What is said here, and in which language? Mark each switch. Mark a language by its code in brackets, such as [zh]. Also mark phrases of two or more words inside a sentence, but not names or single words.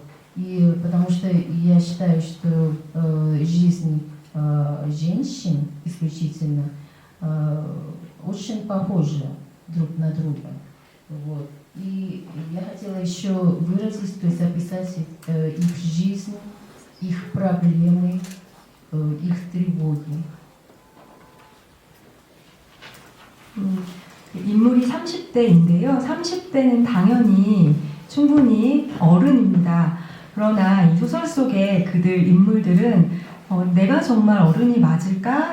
[ru] И потому что я считаю, что жизнь женщин исключительно очень похожа друг на друга. Вот. И я хотела еще выразить, то есть описать их жизнь, их проблемы, их тревоги. [ko] 인물이 30대인데요. 30대는 당연히 충분히 어른입니다. 그러나 이 소설 속의 그들 인물들은 내가 정말 어른이 맞을까?